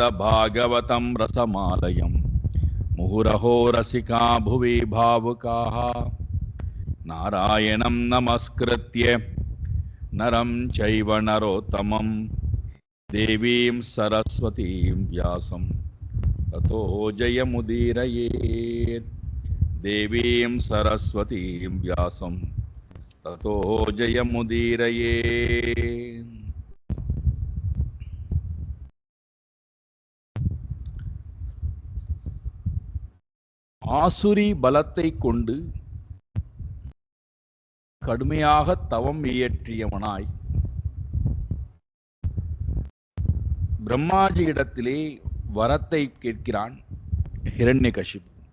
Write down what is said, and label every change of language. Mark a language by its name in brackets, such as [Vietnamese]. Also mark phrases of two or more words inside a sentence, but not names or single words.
[Sanskrit] भागवतं रसमालयं मुहुरहो रसिका भुवि भावुकाः नारायणं नमस्कृत्य नरं चैव नरोत्तमं देवीं सरस्वतीं व्यासं ततो जयमुदीरयेत्। देवीं सरस्वतीं व्यासं ततो जयमुदीरयेत्। [Tamil] ஆசுரி பலத்தை கொண்டு கடுமையாக தவம் இயற்றியவனாய் பிரம்மாஜியிடத்திலே வரத்தை கேட்கிறான் ஹிரண்யகசிபு.